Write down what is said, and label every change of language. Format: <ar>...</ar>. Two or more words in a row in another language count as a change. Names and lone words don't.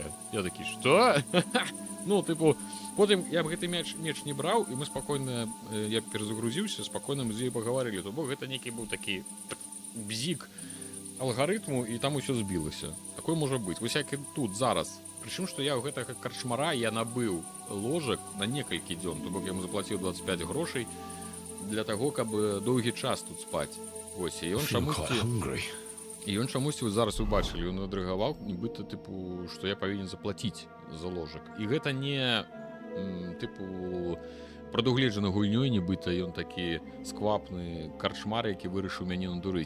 <be>Я такі: што? Ну, тыпу, потым я б гэты меч не браў, і мы спакойна, я перазагрузіўся, спакойна мы з ёй пагаварылі. То бок гэта нейкі быў такі бзік алгарытму, і там усё збілася. Такое можа быць. Вось як і тут зараз.</be> <ru>Причем, что я у</ru> <be>гэтага карчмара я набыў ложек на некалькі дзён, то бок</be> <ru>я ему заплатил 25 грошей для того,</ru> <be>каб доўгі час тут спать. Вось, і ён чамусьці вы зараз убачылі, ён адрэгаваў, нібыта тыпу, што я павінен заплаціць за ложек. І гэта не тыпу прадугледжана гульнёй, нібыта ён такі сквапны карчмар, які вырашыў мяне надурыць.</be>